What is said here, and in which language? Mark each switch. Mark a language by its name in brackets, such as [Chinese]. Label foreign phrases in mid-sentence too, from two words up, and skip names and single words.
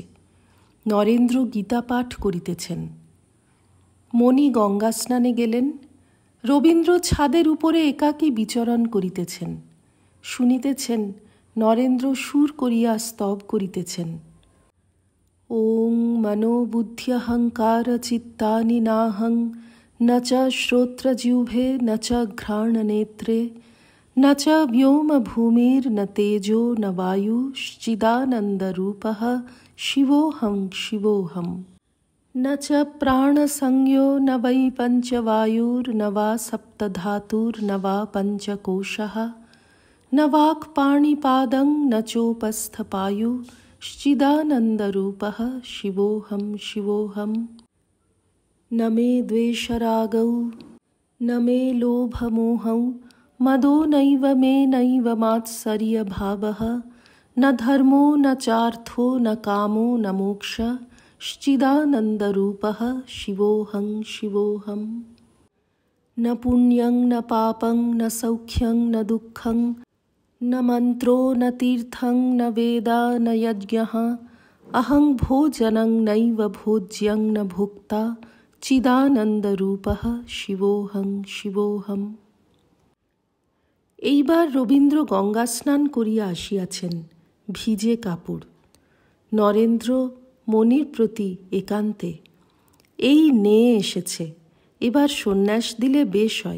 [Bangla] নরেন্দ্র গীতা পাঠ করিতেছেন। মণি গঙ্গা স্নানে গেলেন। রবীন্দ্র ছাদের উপরে একাকী বিচরণ করিতেছেন। শুনিতেছেন নরেন্দ্র সুর করিয়া স্তব করিতেছেন। [Sanskrit] ওং মনোবুদ্ধ্যহংকার চিত্তানি নাহং ন চ শ্রোত্রজিহ্বে ন চ ঘ্রাণনেত্রে ন চ ব্যোম ভূমির ন তেজো ন বায়ুশ্চিদানন্দরূপঃ শিবোহং শিবোহম। ন চ প্রাণসংজ্ঞো ন বৈ পঞ্চবায়ুর্ন বা সপ্তধাতুর্ন বা পঞ্চকোশঃ न वाक्पाणिपादं न चोपस्थपायुश्चिदानन्दरूपः शिवोऽहं शिवोऽहम्। न मे द्वेषरागौ न मे लोभमोहौ मदो नैव मे नैव मात्सर्यभावः न धर्मो न चार्थो न कामो न मोक्षश्चिदानन्दरूपः शिवोऽहं शिवोऽहम्। न पुण्यं न पापं न सौख्यं न दुःखं न मन्त्रो न तीर्थं न वेदा न यज्ञः अहं भोजनं नैव भोज्यं न भोक्ता চিদানন্দরূপঃ শিবোহং শিবোহম। [Bangla] এইবার রবীন্দ্র গঙ্গা স্নান করিয়া আসিয়াছেন, ভিজে কাপড়। নরেন্দ্র মনির প্রতি একান্তে, এই নেয়ে এসেছে, এবার সন্ন্যাস দিলে বেশ হয়।